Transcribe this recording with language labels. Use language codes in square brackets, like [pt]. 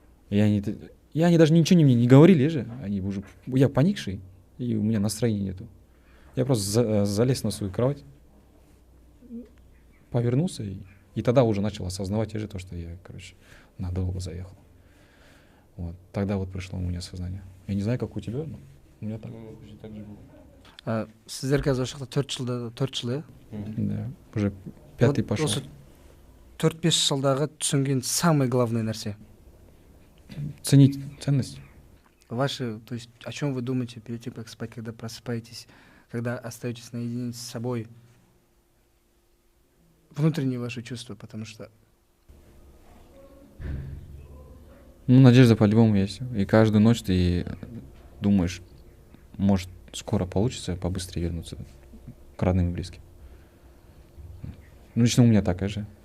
[ru] И они даже ничего мне не говорили же, они уже, я поникший, и у меня настроения нету. Я просто залез на свою кровать, повернулся, и тогда уже начал осознавать же то, что я, короче, надолго заехал. Вот. Тогда вот пришло у меня сознание. Я не знаю, как у тебя, но у меня так. Так же было. [kk] Сіздер қазір осы жақта 4 жыл, иә? [ru] Да, уже 5-й пошел. [kk] Осы 4-5 жылдағы түсінген [ru] самый главный [kk] нәрсе. [ru] Ценить ценность. Ваши, то есть о чем вы думаете перед тем, как спать, когда просыпаетесь, когда остаетесь наедине с собой? Внутренние ваши чувства, потому что... Ну, надежда по-любому есть. И каждую ночь ты думаешь, может, скоро получится побыстрее вернуться к родным и близким. Ну, лично у меня такая же.